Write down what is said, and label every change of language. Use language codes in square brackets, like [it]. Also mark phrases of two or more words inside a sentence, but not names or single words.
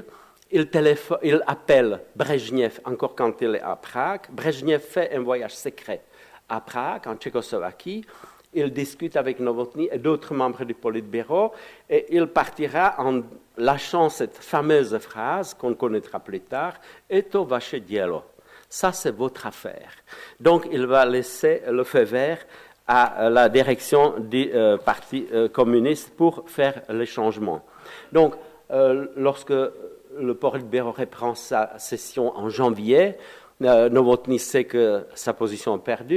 [fr] Il appelle Brejnev, encore quand il est à Prague. Brejnev fait un voyage secret à Prague, en Tchécoslovaquie. Il discute avec Novotny et d'autres membres du Politburo et il partira en lâchant cette fameuse phrase qu'on connaîtra plus tard, « [ru] Это ваше дело ». [fr] Ça, c'est votre affaire. Donc, il va laisser le feu vert à la direction du Parti communiste pour faire les changements. Donc, lorsque le Politburo reprend sa session en janvier, Novotny sait que sa position est perdue,